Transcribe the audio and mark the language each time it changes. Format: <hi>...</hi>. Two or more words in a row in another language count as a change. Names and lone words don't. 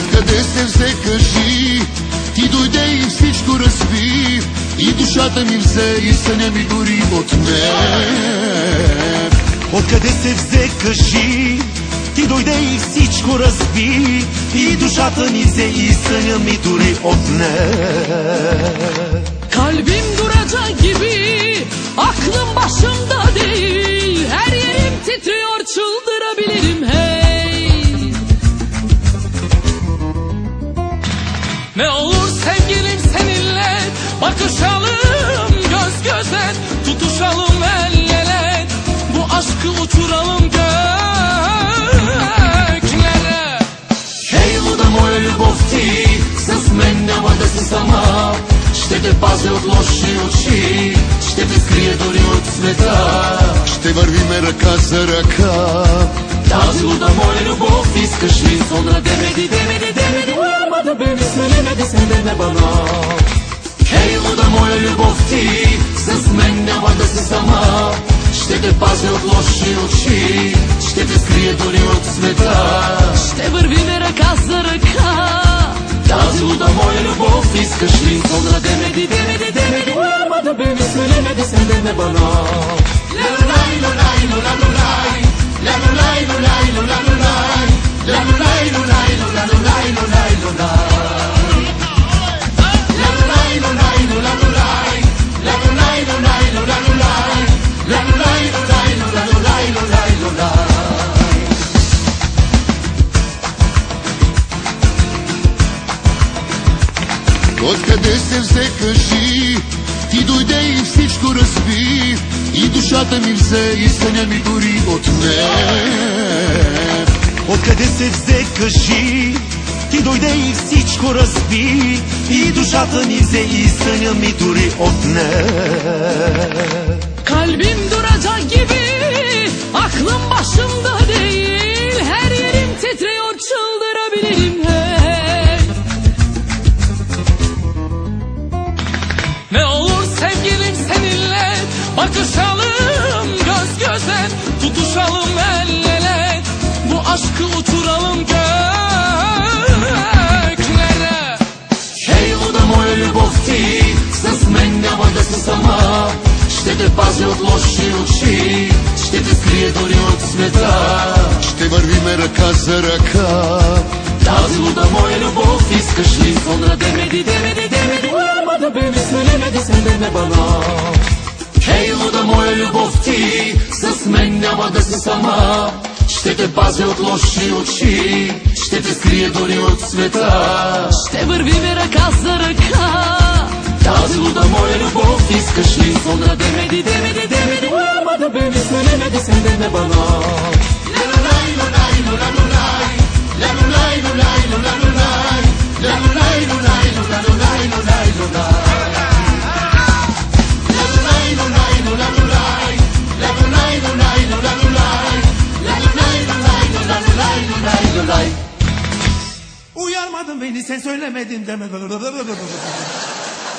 <bg>Откъде се взе, кажи, ти дойде и всичко разби, и душата ми взе, и съня ми дори отне. Откъде се взе, кажи, ти дойде и всичко разби, и душата ми взе, и съня ми дори отне.</bg> <tr>Kalbim duracak gibi, aklım başımda değil. Her yerim titriyor, çıldırabilirim hey. Ne olur sevgilim seninle bakışalım göz göze, tutuşalım el ele, bu aşkı uçuralım göklere.</tr> <bg>Хей, луда моя любов ти, с мен няма да си сама. Ще те пазя от лоши очи, ще те скрия дори от света. Ще вървиме ръка за ръка. Тази луда моя любов искаш ли?</bg> <tr>Sonra demedi uyarmadı beni, söylemedi senden bana.</tr> <bg>Хей, луда моя любов ти, с мен няма да си сама. Ще те пазя от лоши очи, ще те скрия дори от света. Ще вървиме ръка за ръка. Тази луда моя любов искаш ли?</bg> <tr>Sonra demedi uyarmadı beni, söylemedi senden bana. Lalulay lulay lulalulay, lalulay lulay lulalulay, lalulay lulay lulalulay lulay lulay, lalulay lulay lulalulay, lalulay lulay lulalulay, lalulay lulay lulalulay lulay lulay.</tr> <bg>Откъде се взе, кажи, ти дойде и всичко разби, и душата ми взе, и съня ми дори отне. Откъде се взе, кажи, ти дойде и всичко разби, и душата ми взе, и съня ми дори отне.</bg> <tr>Kalbim duracak gibi, aklım başımda değil. Her yerim titriyor, çıldırabilirim hey. Ne olur sevgilim seninle bakışalım göz göze, tutuşalım el ele, bu aşkı uçuralım göklere.</tr> <bg>Хей, луда моя любов ти, с мен няма да си сама. Ще те пазя от лоши очи, ще те скрия дори от света. Ще вървиме ръка за ръка. Тази луда моя любов искаш ли?</bg> <tr>Sonra demedi uyarmadı beni, söylemedi senden bana.</tr> <bg>Хей, луда моя любов ти, с мен няма да си сама. Ще те пазя от лоши очи, ще те скрия дори от света. Ще вървиме ръка за ръка. Тази луда моя любов искаш ли?</bg> <tr>Sonra demedi uyarmadı beni, söylemedi senden bana. Lalulay lulay lulalulay, lalulay lulay lulalulay, lalulay lulay lulalulay lulay lulay, lalulay lulay lulalulay, lalulay lulay lulalulay, lalulay lulay lulalulay lulay lulay. Uyarmadın beni, sen söylemedin deme.</tr>